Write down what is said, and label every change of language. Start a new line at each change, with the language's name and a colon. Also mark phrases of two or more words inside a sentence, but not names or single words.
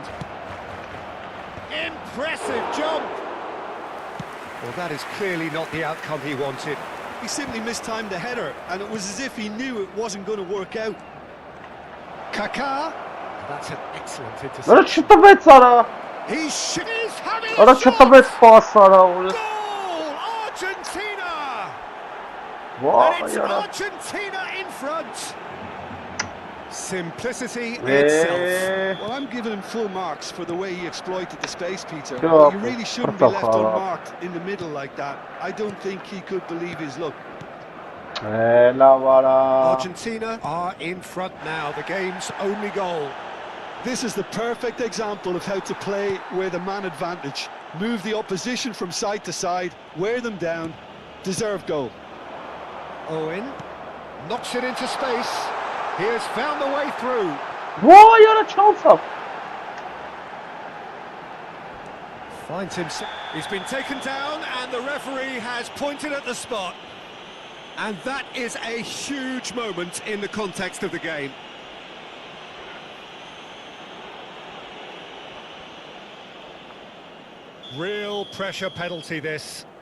English: Impressive jump! Well, that is clearly not the outcome he wanted. He simply mistimed the header, and it was as if he knew it wasn't going to work out. Kaká. That's an excellent
Armenian: Արա
English: interception.
Armenian: չտվեց արա։
English: He's having
Armenian: Արա
English: a shot!
Armenian: չտվեց պաս արա ուր։
English: Goal! Argentina! And
Armenian: Վայ
English: it's
Armenian: արա։
English: Argentina in front. Simplicity itself. Well, I'm giving him full marks for the way he exploited the space, Peter. Yeah, But you really shouldn't be left Portofala. unmarked in the middle like that. I don't think he could believe his luck.
Armenian: Լավ արա։
English: Argentina are in front now, the game's only goal. This is the perfect example of how to play with a man advantage. Move the opposition from side to side, wear them down, deserve goal. Owen knocks it into space. He has found the way through.
Armenian: Վայ արա չանցավ։
English: Finds himself. He's been taken down and the referee has pointed at the spot. And that is a huge moment in the context of the game. Real pressure penalty this.